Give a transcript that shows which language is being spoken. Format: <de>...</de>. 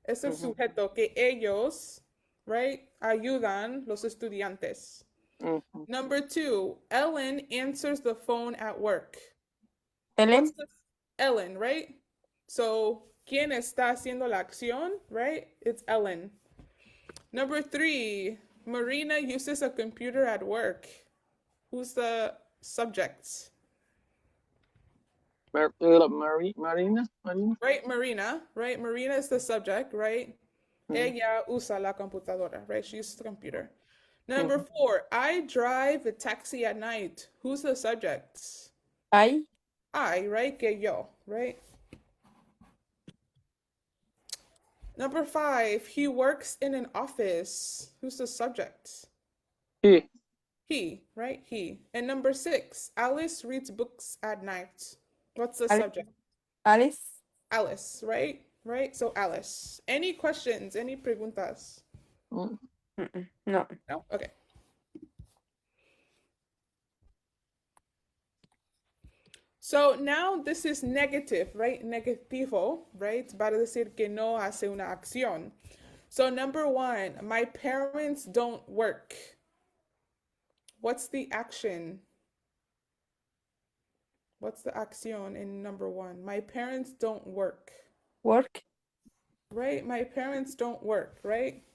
<es>Es el sujeto que ellos,</es> <en>right,</en> <es>ayudan los estudiantes.</es> <en>Number 2, Ellen answers the phone at work. Ellen. Ellen, right? So,</en> <es>¿quién está haciendo la acción,</es> <en>right? It's Ellen. Number 3, Marina uses a computer at work. Who's the subject? Marina. Right, Marina, right? Marina is the subject, right?</en> <es>Ella usa la computadora,</es> <en>right? She uses the computer. Number 4, I drive a taxi at night. Who's the subject? I. I, right?</en> <es>Que yo,</es> <en>right? Number 5, he works in an office. Who's the subject? He. He, right? He. And number 6, Alice reads books at night. What's the Alice. subject? Alice. Alice, right? Right? So Alice. Any questions? Any preguntas? No. No? Okay. So now this is negative, right?</en> <es>Negativo,</es> <en>right?</en> <es>Para decir que no hace una acción.</es> <en>So number 1, my parents don't work. What's the action? What's the acción in number 1? My parents don't work. Work. Right? My parents don't work, right?</en>